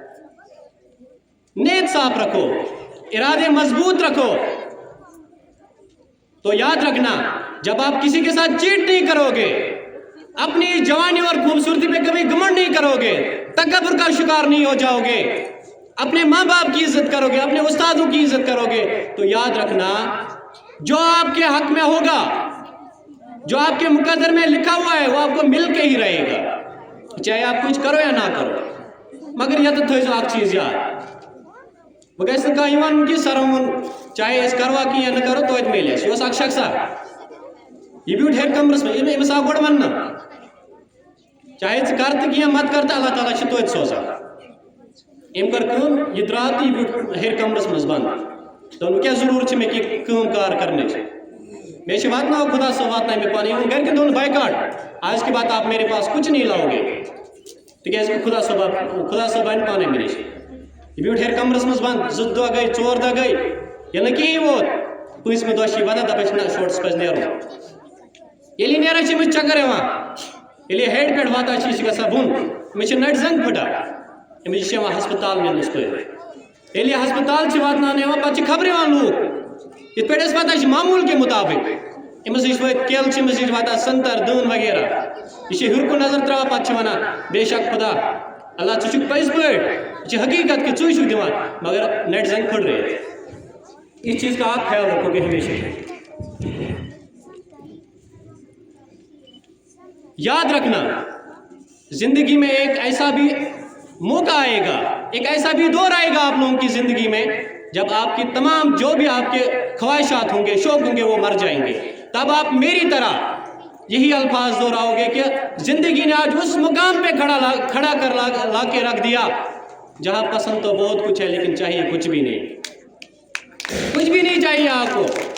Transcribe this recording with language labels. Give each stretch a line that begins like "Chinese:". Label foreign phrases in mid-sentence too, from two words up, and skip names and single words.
Urdu: نیت صاف رکھو، ارادے مضبوط رکھو، تو یاد رکھنا جب آپ کسی کے ساتھ چیٹ نہیں کرو گے، اپنی جوانی اور خوبصورتی پہ کبھی گھمنڈ نہیں کرو گے، تکبر کا شکار نہیں ہو جاؤ گے، اپنے ماں باپ کی عزت کرو گے، اپنے استادوں کی عزت کرو گے، تو یاد رکھنا جو آپ کے حق میں ہوگا، جو آپ کے مقدر میں لکھا ہوا ہے وہ آپ کو مل کے ہی رہے گا، چاہے آپ کچھ کرو یا نہ کرو۔ مگر یہ تو تھوڑی
Kashmiri: اخ چیز یاد، وہ گژھِ نہٕ کانٛہہ یِوان کہِ سرمن چاہے أسۍ کروا کینٛہہ یا نہ کرو توتہِ میلہِ اَسہِ۔ یہِ اوس اکھ شخصا، یہِ بیوٗٹھ ہیٚرِ کمرس منٛز، أمِس آو گۄڈٕ وننہٕ چاہے ژٕ کر تہٕ کینٛہہ مت کر تہٕ اللہ تعالیٰ چھُ توتہِ سوزان۔ أمۍ کٔر کٲم، یہِ درٛاو تہٕ یہِ بیوٗٹھ ہیٚرِ کمرس منٛز بنٛد، دوٚپُن کیٛاہ ضروٗرت چھِ مےٚ کینٛہہ کٲم کار کرنٕچ، مےٚ چھِ واتناو خدا صٲب واتناے مےٚ پانہٕ، یِمن گرِکٮ۪ن دوٚپُن بایکاٹ،
Urdu: آج کے بعد آپ میرے پاس کچھ نہیں لاؤ گے،
Kashmiri: تِکیٛازِ خدا صٲب انہِ پانے مےٚ نِش۔ یہ بیوٗٹھ ہیٚرِ کمرس منٛز بنٛد، 2 دۄہ گٔے 4 دۄہ گٔے، ییٚلہِ نہٕ کِہیٖنۍ ووت، 5مہِ دۄہ چھِ یہِ ودان دپان چھِ نہ شورٹس پزِ نیرُن، ییٚلہِ یہِ نیران چھِ أمِس چکر یِوان، ییٚلہِ یہِ ہیٚرِ پٮ۪ٹھ واتان چھِ یہِ چھِ گژھان بۄن، أمِس چھِ نَٹہِ زنٛگ پھٕٹان، أمِس چھِ یِوان ہسپتال نِنس پٲٹھۍ، ییٚلہِ یہِ ہسپتال چھِ واتناونہٕ یِوان پتہٕ چھِ خبرِ یِوان لوٗکھ، یِتھ پٲٹھۍ اَسہِ پتہ چھِ
Urdu: معموٗل کے مطابق
Kashmiri: أمِس نِش وٲتۍ کیلہٕ چھِ أمِس نِش واتان سنٛگتر دٲن وغیرہ، یہِ چھِ ہیوٚر کُن نظر تراوان پتہٕ چھِ ونان بے شک خدا اللہ ژٕ چھُکھ پٔزۍ پٲٹھۍ، یہ چھِ حقیقت کہ ژٕ چھُکھ دِوان مگر نَٹہِ زنٛگ پھٕٹ رہے۔
Urdu: اس چیز کا آپ خیال رکھو گے ہمیشہ۔ یاد رکھنا زندگی میں ایک ایسا بھی موقع آئے گا، ایک ایسا بھی دور آئے گا آپ لوگوں کی زندگی میں جب آپ کی تمام جو بھی آپ کے خواہشات ہوں گے، شوق ہوں گے، وہ مر جائیں گے، تب آپ میری طرح یہی الفاظ دہراؤ گے کہ زندگی نے آج اس مقام پہ کھڑا کر لا کے رکھ دیا جہاں پسند تو بہت کچھ ہے لیکن چاہیے کچھ بھی نہیں، کچھ بھی نہیں چاہیے آپ کو۔